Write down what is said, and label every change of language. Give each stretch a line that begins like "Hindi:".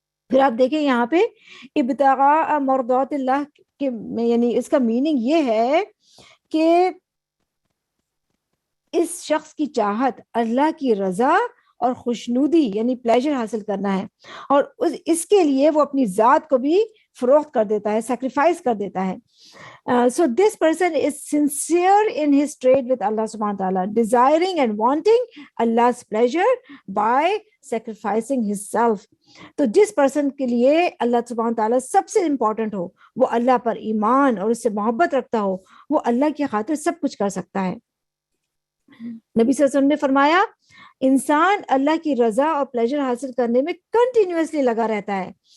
Urdu: پھر آپ دیکھیں یہاں پہ ابتغاء مرضات اللہ کے یعنی اس کا میننگ یہ ہے کہ اس شخص کی چاہت اللہ کی رضا اور خوشنودی یعنی پلیجر حاصل کرنا ہے, اور اس کے لیے وہ اپنی ذات کو بھی فروخت کر دیتا ہے, سیکریفائس کر دیتا ہے.
English: So this person is sincere in his trade with Allah subhanahu wa ta'ala, desiring and wanting Allah's pleasure by sacrificing himself.
Urdu: تو جس پرسن کے لیے اللہ سبحانہ wa ta'ala سب سے امپورٹنٹ ہو, وہ اللہ پر ایمان اور اس سے محبت رکھتا ہو, وہ اللہ کی خاطر سب کچھ کر سکتا ہے. نبی صلی اللہ علیہ وسلم نے فرمایا انسان اللہ کی رضا اور پلیجر حاصل کرنے میں کنٹینیوسلی لگا رہتا ہے.